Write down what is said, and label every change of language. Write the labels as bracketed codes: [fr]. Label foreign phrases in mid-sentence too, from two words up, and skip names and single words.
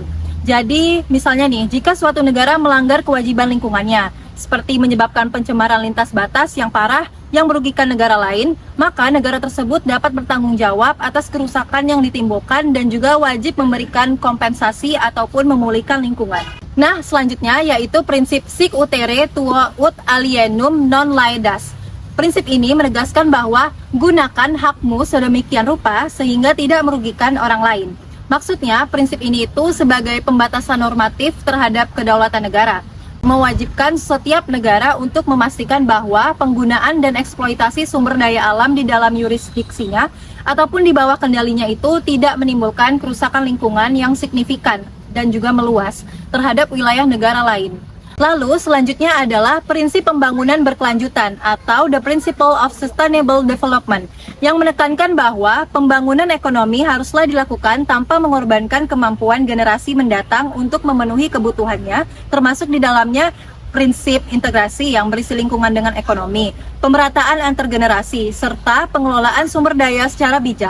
[id] Jadi, misalnya nih, jika suatu negara melanggar kewajiban lingkungannya, seperti menyebabkan pencemaran lintas batas yang parah yang merugikan negara lain, maka negara tersebut dapat bertanggung jawab atas kerusakan yang ditimbulkan dan juga wajib memberikan kompensasi ataupun memulihkan lingkungan. Nah, selanjutnya yaitu prinsip [la] sic utere tuo ut alienum non laedas. [id] Prinsip ini menegaskan bahwa gunakan hakmu sedemikian rupa sehingga tidak merugikan orang lain. Maksudnya, prinsip ini itu sebagai pembatasan normatif terhadap kedaulatan negara, mewajibkan setiap negara untuk memastikan bahwa penggunaan dan eksploitasi sumber daya alam di dalam yurisdiksinya ataupun di bawah kendalinya itu tidak menimbulkan kerusakan lingkungan yang signifikan dan juga meluas terhadap wilayah negara lain. Lalu selanjutnya adalah prinsip pembangunan berkelanjutan atau [en] the principle of sustainable development [id] yang menekankan bahwa pembangunan ekonomi haruslah dilakukan tanpa mengorbankan kemampuan generasi mendatang untuk memenuhi kebutuhannya, termasuk di dalamnya prinsip integrasi yang berisi lingkungan dengan ekonomi, pemerataan antar generasi, serta pengelolaan sumber daya secara bijak.